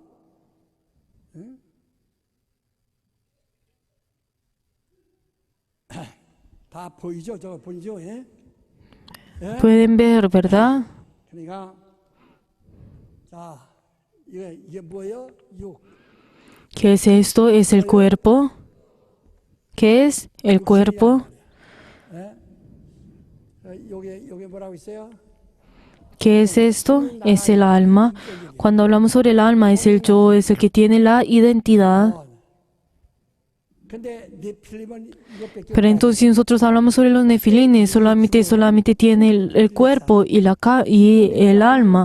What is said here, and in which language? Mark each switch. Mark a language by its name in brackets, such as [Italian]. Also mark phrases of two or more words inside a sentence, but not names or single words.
[Korean] 응? 다 보이죠? 저거 보이죠? 예? [Spanish] Pueden ver, ¿verdad? [Korean] 그러니까 자, 이게 뭐예요? 육. [Spanish] ¿Qué es esto? ¿Es el cuerpo? ¿Qué es el cuerpo? [Korean] 요게 뭐라고 있어요? [Spanish] ¿Qué es esto? Es el alma. Cuando hablamos sobre el alma, es el yo, es el que tiene la identidad. Pero entonces si nosotros hablamos sobre los nefilines, solamente tiene el cuerpo y el alma.